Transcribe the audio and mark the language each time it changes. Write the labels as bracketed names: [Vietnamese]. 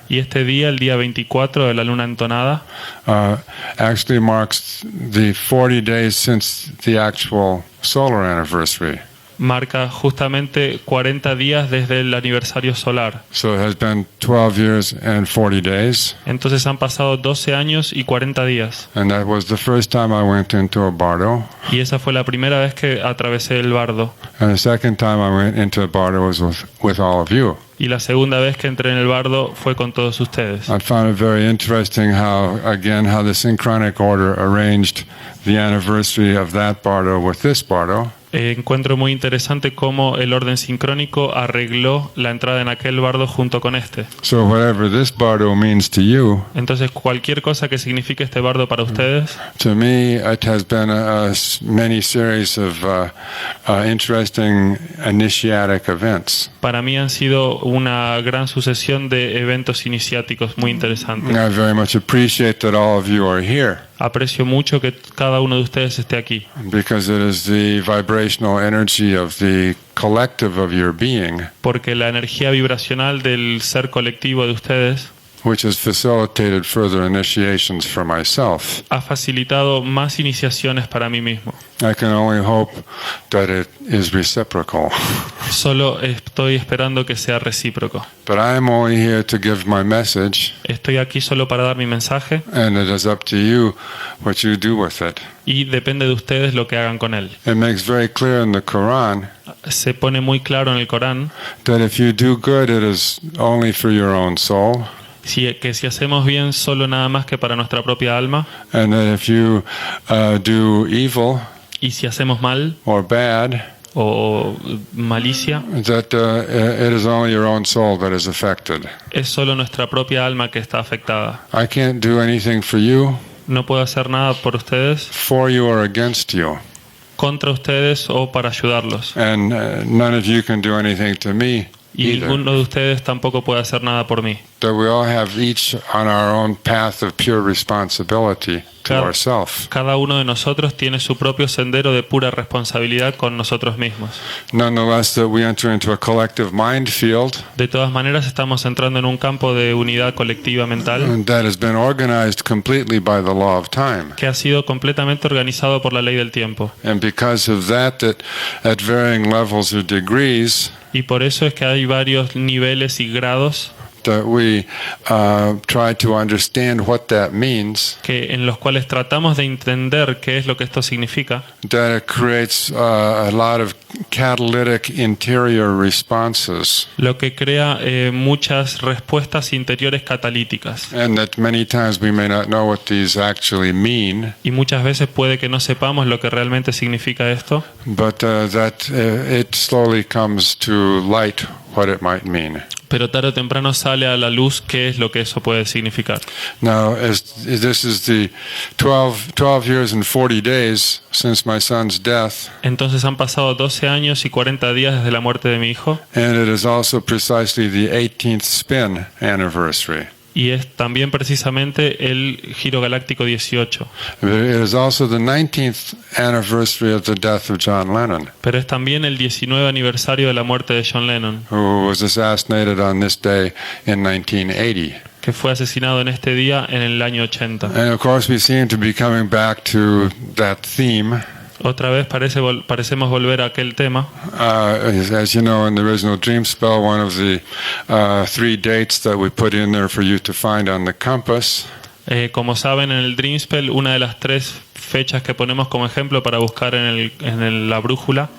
[Spanish] Y este día, el día 24 de la luna entonada, [English] actually marks the 40 days since the actual solar anniversary. [Spanish] marca justamente 40 días desde el aniversario solar. [English] So it has been 12 years and 40 days. [Spanish] Entonces han pasado 12 años y 40 días. [English] And that was the first time I went into a bardo. [Spanish] Y esa fue la primera vez que atravesé el bardo. [English] And the second time I went into a bardo was with all of you. [Spanish] Y la segunda vez que entré en el bardo fue con todos ustedes. [English] I found it very interesting how the synchronic order arranged the anniversary of that bardo with this bardo. [Spanish] encuentro muy interesante cómo el orden sincrónico arregló la entrada en aquel bardo junto con este. [English] So whatever this bardo means to you, [Spanish] Entonces, cualquier cosa que signifique este bardo para ustedes, [English] to me it has been many series of interesting initiatic events. [Spanish] para mí han sido una gran sucesión de eventos iniciáticos muy interesantes. [English] I very much appreciate that all of you are here, [Spanish] Aprecio mucho que cada uno de ustedes esté aquí, [English] because it is the vibrational energy of the collective of your being [Spanish] porque la energía vibracional del ser colectivo de ustedes [English] which has facilitated further initiations for myself. [Spanish] ha facilitado más iniciaciones para mí mismo. [English] I can only hope that it is reciprocal. [Spanish] Solo estoy esperando que sea recíproco. [English] But I am only here to give my message, [Spanish] Estoy aquí solo para dar mi mensaje [English] and it is up to you what you do with it. [Spanish] y depende de ustedes lo que hagan con él. [English] It makes very clear in the Quran [Spanish] Se pone muy claro en el Corán [English] that if you do good, it is only for your own soul, [Spanish] que si hacemos bien solo nada más que para nuestra propia alma, [English] and that if you do evil [Spanish] y si hacemos mal [English] or bad, [Spanish] o malicia, [English] that it is only your own soul that is affected. [Spanish] es solo nuestra propia alma que está afectada. [English] I can't do anything for you, [Spanish] No puedo hacer nada por ustedes, [English] for you, or against you. [Spanish] contra ustedes o para ayudarlos. [English] And none of you can do anything to me [Spanish] Y [English] either. [Spanish] ninguno de ustedes tampoco puede hacer nada por mí. [English] That we all have each on our own path of pure responsibility to [Spanish] Cada- [English] ourselves. [Spanish] Cada uno de nosotros tiene su propio sendero de pura responsabilidad con nosotros mismos. [English] Nonetheless, that we enter into a collective mind field [Spanish] De todas maneras, estamos entrando en un campo de unidad colectiva mental [English] that has been organized completely by the law of time. [Spanish] que ha sido completamente organizado por la ley del tiempo. [English] And because of that at varying levels or degrees, [Spanish] Y por eso es que hay varios niveles y grados [English] that we try to understand what that means, [Spanish] en los cuales tratamos de entender qué es lo que esto significa, [English] that it creates a lot of catalytic interior responses, [Spanish] lo que crea muchas respuestas interiores catalíticas. [English] and that many times we may not know what these actually mean, [Spanish] Y muchas veces puede que no sepamos lo que realmente significa esto, [English] but that it slowly comes to light what it might mean. [Spanish] pero tarde o temprano sale a la luz qué es lo que eso puede significar. [English] Now, as this is the 12 years and 40 days since my son's death, [Spanish] Entonces han pasado 12 años y 40 días desde la muerte de mi hijo, [English] and it is also precisely the 18th spin anniversary. [Spanish] y es también precisamente el giro galáctico 18. [English] It is also the 19th anniversary of the death of John Lennon, [Spanish] Pero es también el 19 aniversario de la muerte de John Lennon, [English] who was assassinated on this day in 1980. [Spanish] que fue asesinado en este día en el año 80. [English] And of course, we seem to be coming back to that theme. [Spanish] Otra vez parecemos volver a aquel tema. [English] As you know, in the original Dream Spell, one of the 3 dates that we put in there for you to find on the compass [Spanish] Como saben, en el Dream Spell, una de las 3 fechas que ponemos como ejemplo para buscar la brújula